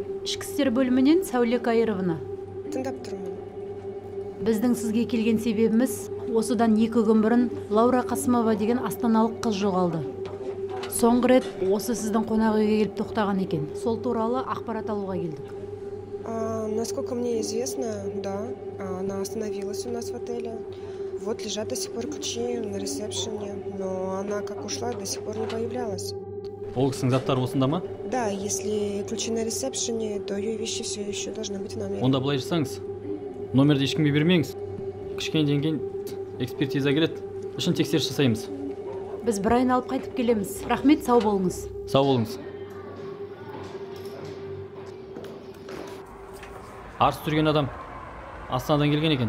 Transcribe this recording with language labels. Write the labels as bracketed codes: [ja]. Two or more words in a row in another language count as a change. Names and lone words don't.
[kk] Ішкі істер бөлімінен Сәуле Кайыровна. Тыңдап тұрмын. Біздің сізге келген себебіміз, осыдан 2 күн бұрын Лаура Қасымова деген астаналық қыз жоғалды. Соңғы рет осы сіздің қонақ үйге келіп тоқтаған екен. Сол туралы ақпарат алуға келдік. [ru] Насколько мне известно, да, она остановилась у нас в отеле. Вот лежат до сих пор ключи на ресепшене, но она как ушла, до сих пор не появлялась. [kk] Ол кісінің заттары осында ма? [ru] Да, если ключи на ресепшене, то ее вещи все еще должны быть в номере. [kk] Онда былай жасаңыз. Номерді ешкімге бермеңіз. Кішкенеден кейін экспертиза келеді. Ішін тексеріс жасаймыз. Біз бір айын алып қайтып келеміз. Рахмет, сау болыңыз. Сау болыңыз. Арыс түрген адам Астанадан келген екен.